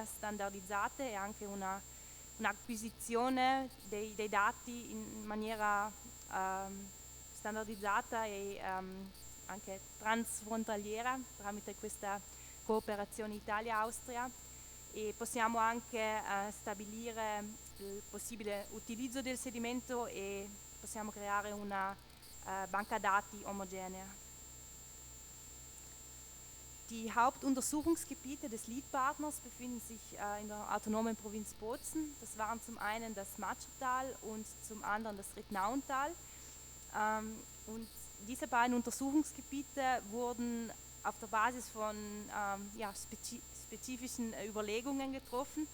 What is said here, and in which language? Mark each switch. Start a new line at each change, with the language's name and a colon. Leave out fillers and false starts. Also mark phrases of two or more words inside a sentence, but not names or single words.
Italian: standardizzate e anche un'acquisizione dei dati in maniera standardizzata e anche transfrontaliera tramite questa cooperazione Italia-Austria, e possiamo anche stabilire il possibile utilizzo del sedimento e possiamo creare una banca dati omogenea.
German: Die Hauptuntersuchungsgebiete des Lead-Partners befinden sich in der autonomen Provinz Bozen. Das waren zum einen das Matschertal und zum anderen das Rittnauntal. Und diese beiden Untersuchungsgebiete wurden auf der Basis von spezifischen Überlegungen getroffen.